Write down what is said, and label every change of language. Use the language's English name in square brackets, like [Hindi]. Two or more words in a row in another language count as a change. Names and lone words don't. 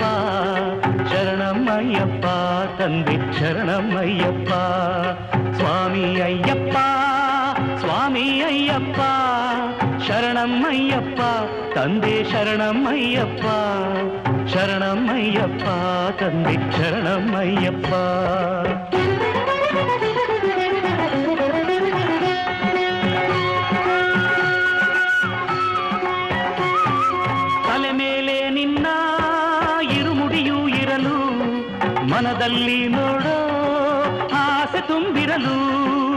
[Telugu] శరణం అయ్యప్ప తందే శరణం అయ్యప్ప స్వామి అయ్యప్ప స్వామి అయ్యప్ప శరణం అయ్యప్ప తందే శరణం అయ్యప్ప శరణం అయ్యప్ప తందే శరణం అయ్యప్ప [Kannada] ತಲೆ ಮೇಲೆ ನಿನ್ನ ಇರುಮುಡಿಯೂ ಇರಲು ಮನದಲ್ಲಿ ನೋಡೋ ಆಸೆ ತುಂಬಿರಲು